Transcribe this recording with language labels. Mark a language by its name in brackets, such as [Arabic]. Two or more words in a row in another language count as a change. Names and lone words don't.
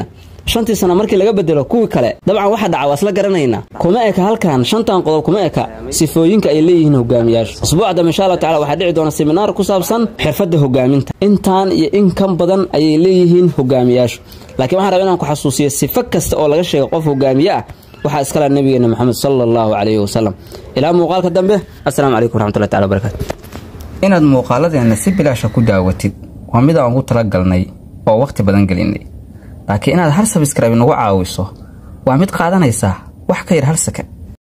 [Somali] shantii sano markii laga bedelo kuwii kale dabcan waxa dhacay wasla garanayna kuma eka halkan shantan qodob kuma eka sifooyinka ay leeyihiin hogaamiyaashu usbuucda insha [Arabic] الله تعالى [Somali] waxa dhici doona seminar ku saabsan xirfadda hogaaminta intaan iyo in kan badan ay leeyihiin hogaamiyaashu laakiin waxaan rabaa inaan ku xasuusiyo sifo kasta oo laga sheego qof hogaamiye ah waxa iskala nabigeena Muhammad [Arabic] صلى الله عليه وسلم [Somali] ila muuqaalka dambe [Arabic] السلام عليكم ورحمة الله تعالى بركاته [Somali] inaad muuqaaladeena si bilaash ku daawatid waa mid aan ugu talagalnay oo waqti badan gelinay laakiin inaad hal subscribe nagu caawiso waa mid qaadanaysa wax ka yar hal second